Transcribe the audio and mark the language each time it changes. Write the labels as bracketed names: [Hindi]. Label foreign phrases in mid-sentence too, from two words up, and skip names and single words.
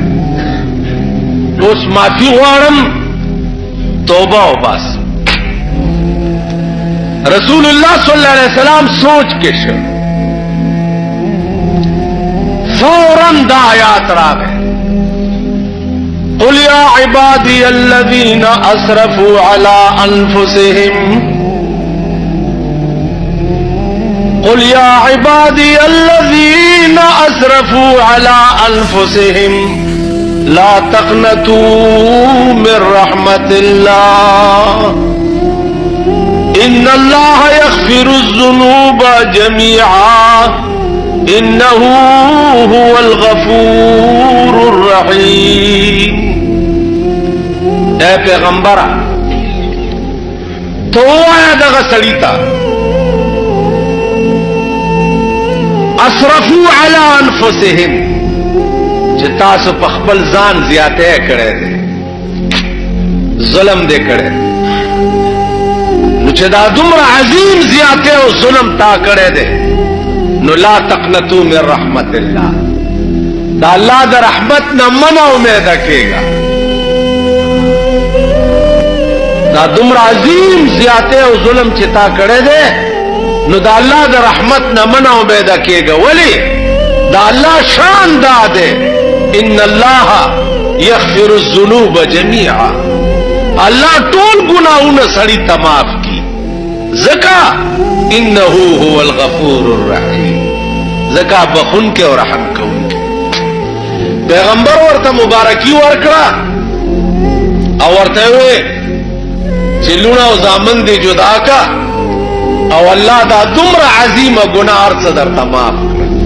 [Pashto] اوس معافي غواړم، توبه وباسم. رسول الله [Arabic] صلی الله علیه وسلم [Pashto] سوچ کې شو، فوراً دا آیات راغی: [Arabic] قل یا عبادی الذین اسرفوا علی انفسهم، قل یا عبادی الذین اسرفوا علی انفسهم لا تقنطوا من رحمت اللہ ان اللہ یغفر الذنوب جميعا انه هو الغفور الرحیم. [Pashto] اے پیغمبر تو آیا دغه سړی ته [Arabic] اسرفوا علی انفسهم [Pashto] چې تاسو په خپل ځان زیاته کړی دی، ظلم دې کړی. نو چې دا دومره عظیم زیاته او ظلم تا کړی دی نو [Arabic] لا تقنطوا من رحمت الله، [Pashto] دا الله د رحمت نه منه امیده کېږه. دا دومره عظیم زیاته او ظلم چې تا کړی دی نو دا الله د رحمت نه منه امیده کېږه. ولی؟ دا الله شان دا دی [Arabic] ان الله یغفر الذنوب جميعا، [Pashto] الله ټول ګناهونه سړي ته معاف کی. [Arabic] ځکه انه هو الغفور الرحیم، [Pashto] ځکه بخونکې او رحم کوونکې. پیغمبر ورته مبارکي ورکړه او ورته وې چې لوڼه او زامن دې جدا کا او الله دا دومره عظیمه ګناه هر څه درته معاف کړه.